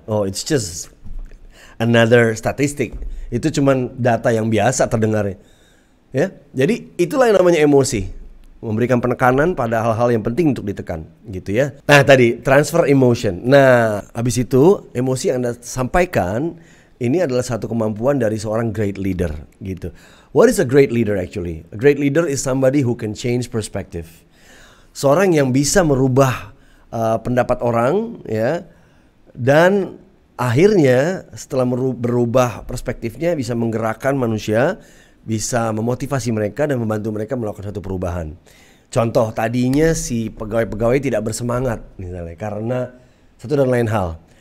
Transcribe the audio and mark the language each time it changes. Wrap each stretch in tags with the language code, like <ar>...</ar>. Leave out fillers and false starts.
<en>Oh, it's just another statistic.</en> <id>Itu cuma data yang biasa terdengarnya. Ya, jadi itulah yang namanya emosi. Memberikan penekanan pada hal-hal yang penting untuk ditekan, gitu ya. Nah, tadi transfer emotion. Nah, habis itu emosi yang Anda sampaikan ini adalah satu kemampuan dari seorang great leader, gitu.</id> <en>What is a great leader actually? A great leader is somebody who can change perspective.</en> <id>Seorang yang bisa merubah pendapat orang, ya, dan akhirnya setelah berubah perspektifnya bisa menggerakkan manusia, bisa memotivasi mereka dan membantu mereka melakukan satu perubahan. Contoh, tadinya si pegawai-pegawai tidak bersemangat misalnya karena satu dan lain hal.</id>